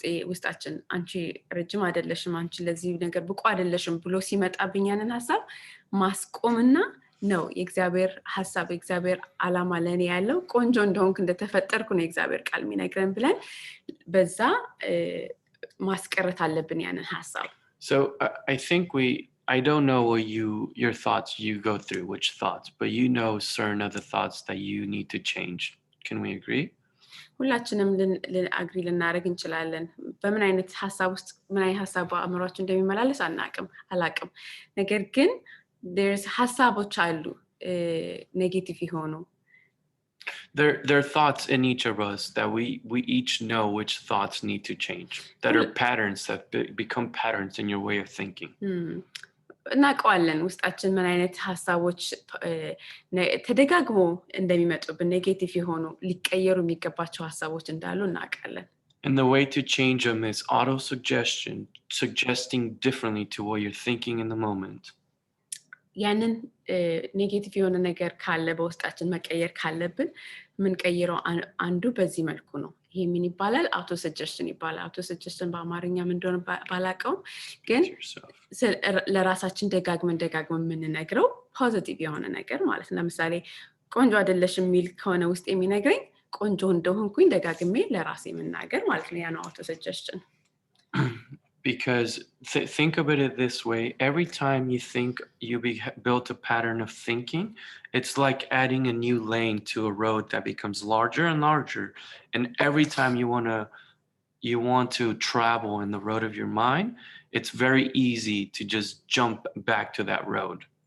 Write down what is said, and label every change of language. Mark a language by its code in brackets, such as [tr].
[am] ውስጣችን አንቺ ረጅም አይደለሽም፣ አንቺ ለዚህ ነገር ብቁ አይደለሽም ብሎ ሲመጣብኝ ያንን ሀሳብ ማስቆምና ነው የእግዚአብሔር ሀሳብ የእግዚአብሔር ዓላማ ለኔ ያለው ቆንጆ እንደሆንኩ እንደተፈጠርኩ ነው የእግዚአብሔር ቃል የሚነግረን ብለን በዛ ማስቀረት አለብን ያንን ሀሳብ። [en] So I think I don't know what your thoughts you go through, which thoughts, but you know certain of the thoughts that you need to change. Can we agree? [am] ሁላችንም አግሪ ልናደርግ እንችላለን። በምን አይነት ሀሳብ ውስጥ ምን አይነት ሀሳብ በአእምሯችን እንደሚመላለስ አላቅም። ነገር ግን [en] there's [am] ሀሳቦች አሉ ኔጌቲቭ የሆኑ [en] There are thoughts in each of us that we each know which thoughts need to change, that are patterns that become patterns in your way of thinking. [am] እናውቀዋለን ውስጣችን ምን አይነት ሀሳቦች ተደጋግሞ እንደሚመጡብን ኔጌቲቭ የሆኑ ሊቀየሩ የሚገባቸው ሀሳቦች እንዳሉ እናውቃለን። [en] And the way to change them is auto-suggestion, suggesting differently to what you're thinking in the moment. [am] ያንን ኔጌቲቭ የሆነ ነገር ካለ በውስጣችን መቀየር ካለብን ምን ቀይረው አንዱ በዚህ መልኩ ነው። ይሄ ምን ይባላል? አውቶ ሰጀስሽን ይባላል። አውቶ ሰጀስሽን በአማርኛ ምን እንደሆነ ባላቀው ግን ለራሳችን ደጋግመን የምንነግረው ፖዚቲቭ የሆነ ነገር ማለት ነው። ለምሳሌ ቆንጆ አይደለሽም የሚል ከሆነ ውስጥ የሚነግረኝ ቆንጆ እንደሆንኩኝ ደጋግሜ ለራሴ መናገር ማለት ነው። ያ ነው አውቶ ሰጀስሽን። [en] Because think of it this way, every time you think you built a pattern of thinking, it's like adding a new lane to a road that becomes larger and larger. And every time you want to travel in the road of your mind, it's very easy to just jump back to that road.